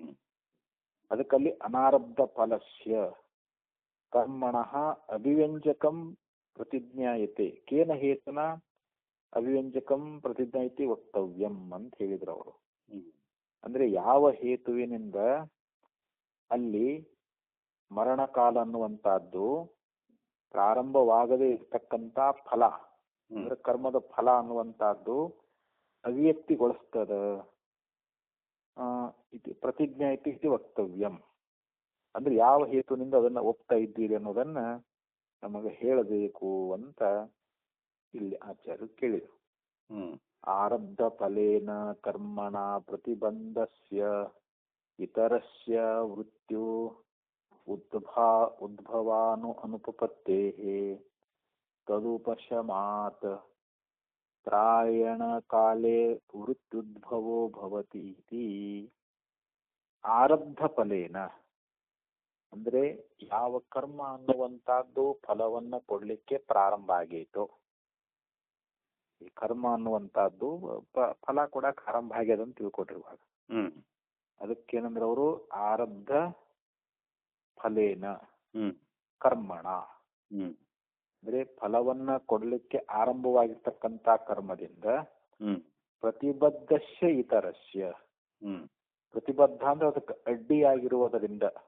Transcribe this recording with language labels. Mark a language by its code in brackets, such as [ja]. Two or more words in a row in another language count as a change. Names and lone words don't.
[sa] ಅದಕ್ಕಲ್ಲಿ ಅನಾರಬ್ಧ ಫಲಸ್ಯ ಕರ್ಮಣಃ ಅಭಿವ್ಯಂಜಕಂ ಪ್ರತಿಜ್ಞಾಯತೆ ಕೇನ ಹೇತುನ ಅಭಿವ್ಯಂಜಕಂ ಪ್ರತಿಜ್ಞಾಯತೆ ವಕ್ತವ್ಯಂ [kn] ಅಂತ ಹೇಳಿದ್ರು ಅವರು. ಹ್ಮ್ ಅಂದ್ರೆ ಯಾವ ಹೇತುವಿನಿಂದ ಅಲ್ಲಿ ಮರಣಕಾಲ ಅನ್ನುವಂತಹದ್ದು ಪ್ರಾರಂಭವಾಗದೇ ಇರ್ತಕ್ಕಂಥ ಫಲ, ಅಂದ್ರೆ ಕರ್ಮದ ಫಲ ಅನ್ನುವಂತಹದ್ದು ಅಭಿವ್ಯಕ್ತಿಗೊಳಿಸ್ತದ, [sa] ಪ್ರತಿಜ್ಞಾ ಇತಿ ವಕ್ತವ್ಯಂ. [kn] ಅಂದ್ರೆ ಯಾವ ಹೇತುವಿನಿಂದ ಅದನ್ನ ಒಪ್ತಾ ಇದ್ದೀರಿ ಅನ್ನೋದನ್ನ ನಮಗೆ ಹೇಳಬೇಕು ಅಂತ ಇಲ್ಲಿ ಆಚಾರ್ಯರು ಕೇಳಿದರು. [sa] ಆರಬ್ಧ ಫಲೇನ ಕರ್ಮಣ ಪ್ರತಿಬಂಧಸ್ಯ ಇತರಸ್ಯ ವೃತ್ಯು ಉದ್ಭವಾನು ಅನುಪಪತ್ತೇಃ ತದುಪಶಮಾತ್ ತ್ರಾಯಣ ಕಾಲೇ ವೃತ್ಯುದ್ಭವೋ ಭವತಿ ಇತಿ. ಆರಬ್ಧ ಫಲೇನ [kn] ಅಂದ್ರೆ ಯಾವ ಕರ್ಮ ಅನ್ನುವಂತಹದ್ದು ಫಲವನ್ನ ಕೊಡ್ಲಿಕ್ಕೆ ಪ್ರಾರಂಭ ಆಗೈತೋ, ಈ ಕರ್ಮ ಅನ್ನುವಂತಹದ್ದು ಫಲ ಕೊಡಕ್ ಆರಂಭ ಆಗ್ಯದ ಅಂತ ತಿಳ್ಕೊಟ್ಟಿರುವಾಗ ಅದಕ್ಕೇನಂದ್ರೆ ಅವರು [sa] ಆರಬ್ಧ ಫಲೇನ ಕರ್ಮಣ [kn] ಅಂದ್ರೆ ಫಲವನ್ನ ಕೊಡ್ಲಿಕ್ಕೆ ಆರಂಭವಾಗಿರ್ತಕ್ಕಂಥ ಕರ್ಮದಿಂದ [sa] ಪ್ರತಿಬದ್ಧಸ್ಯ ಇತರಸ್ಯ, [kn] ಪ್ರತಿಬದ್ಧ ಅಂದ್ರೆ ಅದಕ್ಕೆ ಅಡ್ಡಿಯಾಗಿರುವುದರಿಂದ,